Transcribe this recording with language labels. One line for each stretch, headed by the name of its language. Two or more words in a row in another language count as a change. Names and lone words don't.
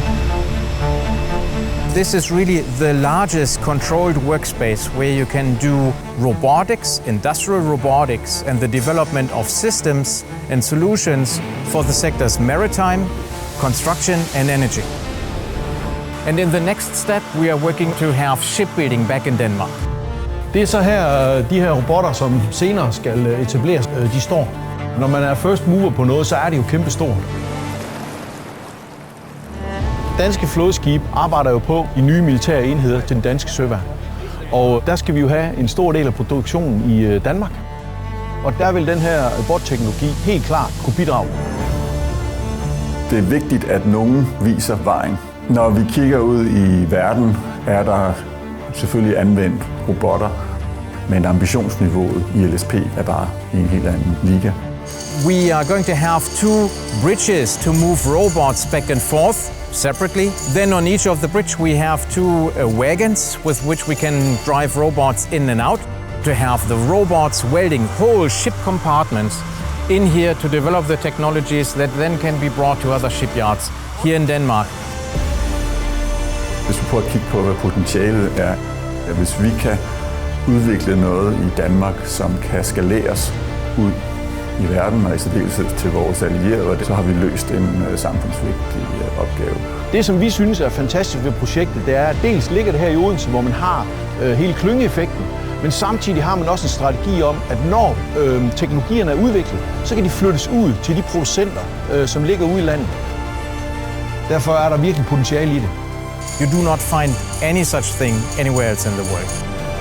English: This is really the largest controlled workspace where you can do robotics, industrial robotics, and the development of systems and solutions for the sectors maritime, construction and energy. And in the next step, we are working to have shipbuilding back in Denmark.
Danish: Det er så her, de her robotter, som senere skal etableres, de står. Når man er
English: first mover
Danish: på noget, så er det jo kæmpestort. Danske flådeskib arbejder jo på de nye militære enheder til den danske søværn. Og der skal vi jo have en stor del af produktionen i Danmark. Og der vil den her robotteknologi helt klart kunne bidrage. Det er vigtigt, at nogen viser vejen. Når vi kigger ud i verden, er der selvfølgelig anvendt robotter, men ambitionsniveauet i LSP er bare i en helt anden liga.
English: We are going to have 2 bridges to move robots back and forth separately. Then on each of the bridge we have 2 wagons with which we can drive robots in and out. To have the robots welding whole ship compartments in here to develop the technologies that then can be brought to other shipyards here in Denmark.
Danish: Hvis vi prøver at kigge på, hvad potentialet er, hvis vi kan udvikle noget i Danmark, som kan skaleres ud i verden og i særdeleshed til vores allierede, så har vi løst en samfundsvigtig opgave. Det, som vi synes er fantastisk ved projektet, det er, at dels ligger det her i Odense, hvor man har hele klyngeeffekten, men samtidig har man også en strategi om, at når teknologierne er udviklet, så kan de flyttes ud til de producenter, som ligger ude i landet. Derfor er der virkelig potentiale i det.
English: You do not find any such thing anywhere else in the world.